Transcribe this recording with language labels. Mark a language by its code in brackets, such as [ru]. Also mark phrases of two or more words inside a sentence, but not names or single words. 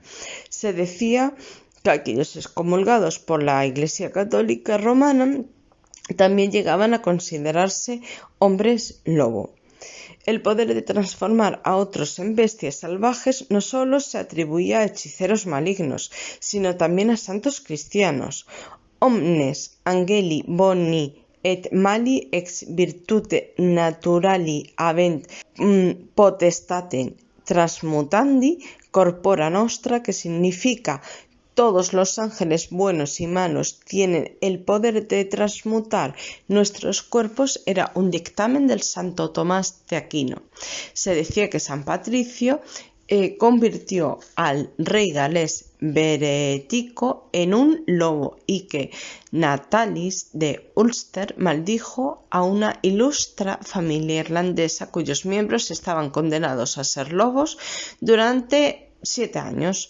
[es] Se decía que aquellos excomulgados por la Iglesia Católica Romana también llegaban a considerarse hombres lobo. El poder de transformar a otros en bestias salvajes no solo se atribuía a hechiceros malignos, sino también a santos cristianos. [la] Omnes angeli boni et mali ex virtute naturali habent potestatem transmutandi corpora nostra, [es] que significa: todos los ángeles buenos y malos tienen el poder de transmutar nuestros cuerpos, era un dictamen del Santo Tomás de Aquino. Se decía que San Patricio convirtió al rey galés Berético en un lobo y que Natalis de Ulster maldijo a una ilustre familia irlandesa cuyos miembros estaban condenados a ser lobos durante 7 años.